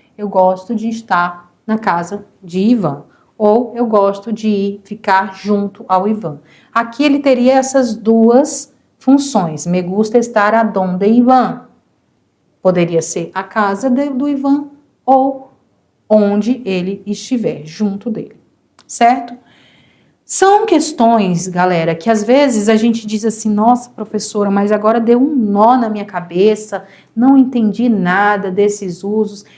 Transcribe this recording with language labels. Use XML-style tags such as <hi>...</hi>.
<pt>Eu gosto de estar na casa de Ivan. Ou eu gosto de ficar junto ao Ivan. Aqui ele teria essas duas funções.</pt> <es>Me gusta estar adonde Ivan.</es> <pt>Poderia ser a casa do Ivan ou onde ele estiver, junto dele. Certo? São questões, galera, que às vezes a gente diz assim, nossa, professora, mas agora deu um nó na minha cabeça, não entendi nada desses usos.</pt>